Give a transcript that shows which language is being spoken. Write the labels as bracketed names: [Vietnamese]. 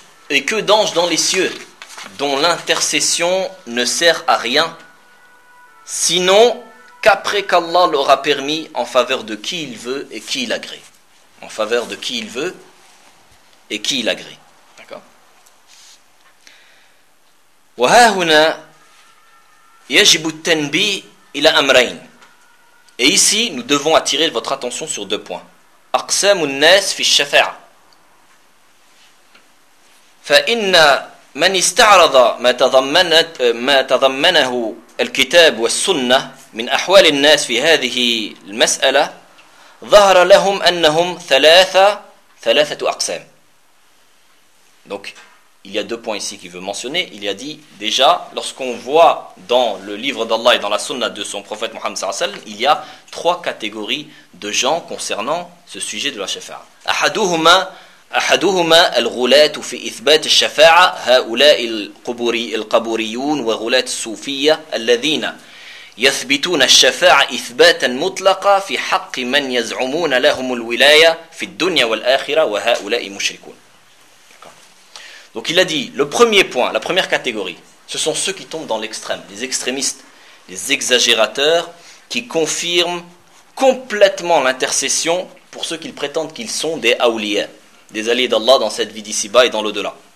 [French] Et que d'anges dans les cieux dont l'intercession ne sert à rien, sinon qu'après qu'Allah l'aura permis en faveur de qui il veut et qui il agrée. En faveur de qui il veut et qui il agrée. D'accord ? [Arabic] وها هنا يجب التنبيه إلى أمرين. [French] Et ici, nous devons attirer votre attention sur deux points. [Arabic] أقسام الناس في الشفاعة. فإن من استعرض ما تضمنت ما تضمنه الكتاب والسنة من أحوال الناس في هذه المسألة ظهر لهم أنهم ثلاثة أقسام. [French] Donc, il y a deux points ici qu'il veut mentionner. Il y a dit déjà, lorsqu'on voit dans le livre d'Allah et dans la Sunna de son prophète Mohammed sallallahu alayhi wa sallam, il y a trois catégories de gens concernant ce sujet de la shafa. [Arabic] أحدهما أحدهما الغلاة في إثبات الشفاعة هؤلاء القبوريون وغلاة الصوفية الذين يثبتون الشفاعة إثباتا مطلقا في حق من يزعمون لهم الولاية في الدنيا والآخرة وهؤلاء مشركون. [French] Donc il a dit, le premier point, la première catégorie, ce sont ceux qui tombent dans l'extrême, les extrémistes, les exagérateurs, qui confirment complètement l'intercession pour ceux qu'ils prétendent qu'ils sont des awliyas, des alliés d'Allah dans cette vie d'ici-bas et dans l'au-delà.